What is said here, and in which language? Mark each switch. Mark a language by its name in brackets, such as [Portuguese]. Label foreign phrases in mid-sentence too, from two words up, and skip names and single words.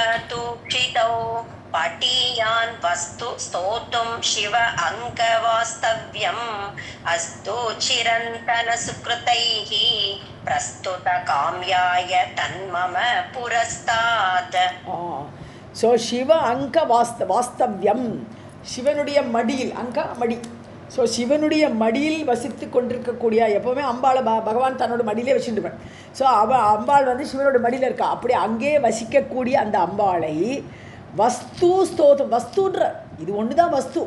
[Sanskrit] तूक्षितौ पटीयान् वस्तु स्तोतुं शिव अङ्गवास्तव्यम् अस्तु चिरन्तनसुकृतैः प्रस्तुत काम्याय तन्मम पुरस्तात्. [Tamil] ஸோ [Sanskrit] शिव अङ्ग वास्तव्यम्, [Tamil] சிவனுடைய மடியில், அங்க மடி. ஸோ சிவனுடைய மடியில் வசித்து கொண்டிருக்கக்கூடிய, எப்போவுமே அம்பாளை பகவான் தன்னோட மடியிலே வச்சுட்டுருப்பேன். ஸோ அம்பாள் வந்து சிவனோட மடியில் இருக்கா. அப்படி அங்கே வசிக்கக்கூடிய அந்த அம்பாளை வஸ்து ஸ்தோத்திரம், வஸ்துன்ற இது ஒன்று தான் வஸ்து.